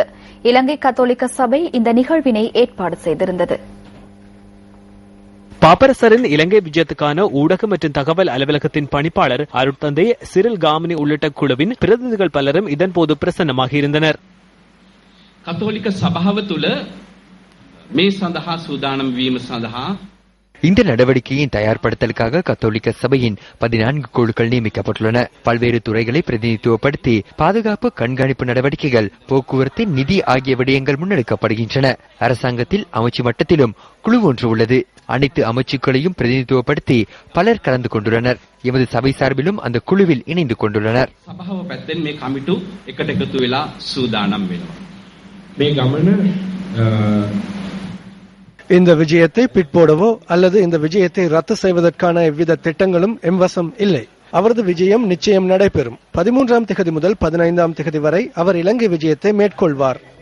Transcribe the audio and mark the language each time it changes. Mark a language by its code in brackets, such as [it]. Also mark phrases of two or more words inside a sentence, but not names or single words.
[ta] இலங்கை கத்தோலிக்க சபை இந்த நிகழ்வினை ஏற்பாடு செய்திருந்தது. பாப்பரசரின் இலங்கை விஜயத்துக்கான ஊடக மற்றும் தகவல் அலுவலகத்தின் பணிப்பாளர் அருட்தந்தை சிறில் காமினி உள்ளிட்ட குழுவின் பிரதிநிதிகள் பலரும் இதன்போது பிரசன்னமாகியிருந்தனர். [si] கத்தோலிக்க சபாව තුළ මේ සඳහා සූදානම් වීම සඳහා [ta] இந்த நடவடிக்கையின் தயார்படுத்தலுக்காக கத்தோலிக்க சபையின் 14 குழுக்கள் நியமிக்கப்பட்டுள்ளன. பல்வேறு துறைகளை பிரதிநிதித்துவப்படுத்தி பாதுகாப்பு, கண்காணிப்பு நடவடிக்கைகள், போக்குவரத்து, நிதி ஆகிய விடயங்கள் முன்னெடுக்கப்படுகின்றன. அரசாங்கத்தில் அமைச்சு மட்டத்திலும் குழு ஒன்று உள்ளது. அனைத்து அமைச்சுக்களையும் பிரதிநிதித்துவப்படுத்தி பலர் கலந்து கொண்டுள்ளனர். எமது சபை சார்பிலும் அந்த குழுவில் இணைந்து கொண்டுள்ளனர். [si] සභාව පැත්තෙන් මේ කමිටු එකට එකතු වෙලා සූදානම් වෙනවා. මේ ගමන [ta] இந்த விஜயத்தை பிற்போடவோ அல்லது இந்த விஜயத்தை ரத்து செய்வதற்கான எவ்வித திட்டங்களும் எம்வசம் இல்லை. அவரது விஜயம் நிச்சயம் நடைபெறும். 13ஆம் திகதி முதல் 15ஆம் திகதி வரை அவர் இலங்கை விஜயத்தை மேற்கொள்வார்.